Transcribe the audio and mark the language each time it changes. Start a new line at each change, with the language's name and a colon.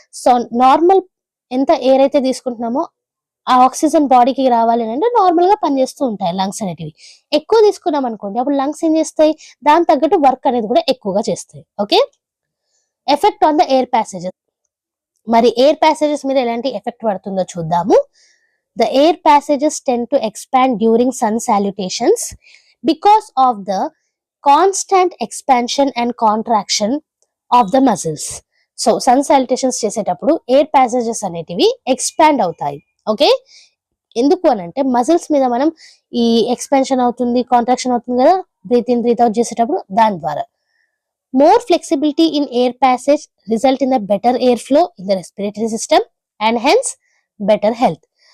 Telugu: So normal ఎంత air అయితే తీసుకుంటున్నామో ఆ ఆక్సిజన్ బాడీకి రావాలి అంటే నార్మల్ గా పనిచేస్తూ ఉంటాయి లంగ్స్ అనేటివి. ఎక్కువ తీసుకున్నాం అనుకోండి, అప్పుడు లంగ్స్ ఏం చేస్తాయి, దాని తగ్గట్టు వర్క్ అనేది కూడా ఎక్కువగా చేస్తాయి. Okay.
English: effect on the air passages,
Telugu: మరి ఎయిర్ ప్యాసేజెస్ మీద ఎలాంటి ఎఫెక్ట్ పడుతుందో చూద్దాము.
English: The air passages tend to expand during sun salutations because of the constant expansion and contraction of the muscles.
Telugu: So sun సాలిటేషన్స్ చేసేటప్పుడు ఎయిర్ ప్యాసేజెస్ అనేటివి expand అవుతాయి. Okay. ఎందుకు అని అంటే మజిల్స్ మీద మనం ఈ ఎక్స్పాన్షన్ అవుతుంది, కాంట్రాక్షన్ అవుతుంది కదా
English: breathe in breathe out
Telugu: చేసేటప్పుడు, దాని ద్వారా.
English: More flexibility in air passage result in the better air flow in the respiratory system and hence better health.